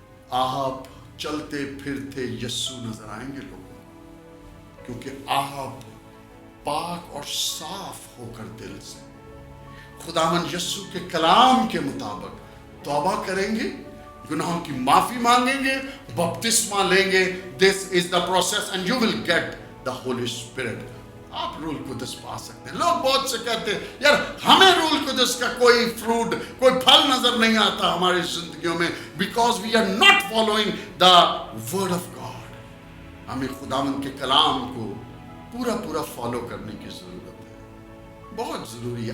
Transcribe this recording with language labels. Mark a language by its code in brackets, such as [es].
[ur] آپ چلتے پھرتے یسوع نظر آئیں گے لوگوں کو, کیونکہ آپ پاک اور صاف ہو کر دل سے خداوند یسوع کے کلام کے مطابق توبہ کریں گے, گناہوں کی معافی مانگیں گے, بپتسمہ لیں گے. [en] This is the process and you will get the Holy Spirit. [ur] آپ روح القدس پا سکتے ہیں. لوگ بہت سے کہتے ہیں یار ہمیں روح القدس کا کوئی فروٹ, کوئی پھل نظر نہیں آتا ہماری زندگیوں میں, [en] because we are not following the word of God. [ur] ہمیں خداوند کے کلام کو پورا فالو کرنے کی ضرورت ہے, بہت ضروری ہے.